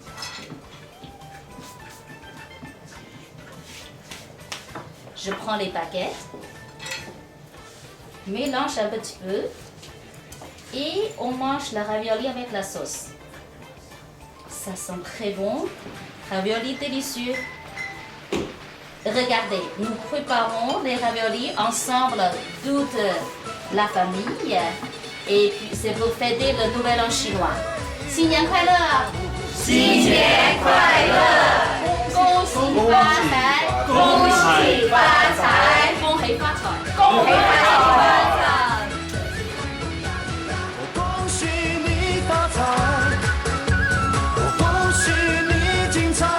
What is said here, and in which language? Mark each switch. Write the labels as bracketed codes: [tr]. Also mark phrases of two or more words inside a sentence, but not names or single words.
[fr] Je prends les paquets, mélange un petit peu et on mange la ravioli avec la sauce. Ça sent très bon, ravioli délicieux. Regardez, nous préparons les raviolis ensemble, toute la famille. Et puis c'est pour fêter le nouvel an chinois. [zh] 新年快乐！新年快乐！恭喜发财！恭喜发财！恭喜发财！恭喜发财！恭喜你发财，我恭喜你精彩。